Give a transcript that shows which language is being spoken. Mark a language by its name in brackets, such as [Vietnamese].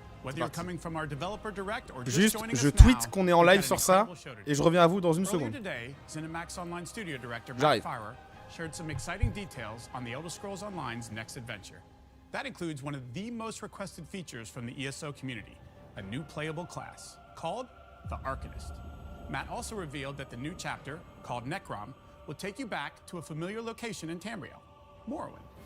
[English] Whether you're coming from our developer direct or just joining us now, [French] je tweet qu'on est en live sur ça et je reviens à vous dans une seconde. [English] Today, ZeniMax Online Studio Director [French] J'arrive. [English] Matt Farrer shared some exciting details on the Elder Scrolls Online's next adventure. That includes one of the most requested features from the ESO community, a new playable class called the Arcanist. Matt also revealed that the new chapter, called Necrom, will take you back to a familiar location in Tamriel, Morrowind.